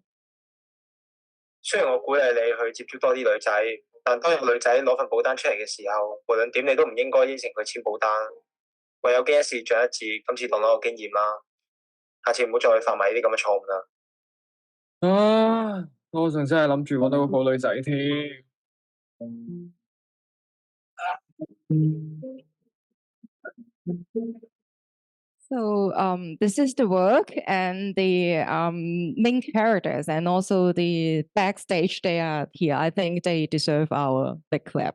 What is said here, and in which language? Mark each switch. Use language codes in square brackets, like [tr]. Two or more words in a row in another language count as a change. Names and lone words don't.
[yue] 雖然我鼓勵你去接觸多啲女仔，但當有女仔攞份保單出嚟嘅時候，無論點你都唔應該應承佢簽保單。唯有經一事長一智，今次當攞個經驗啦。下次唔好再犯埋呢啲咁嘅錯誤啦。啊，我仲真係諗住揾到個好女仔添。 [en] So this is the work and the main characters and also the backstage. They are here. I think they deserve our big clap.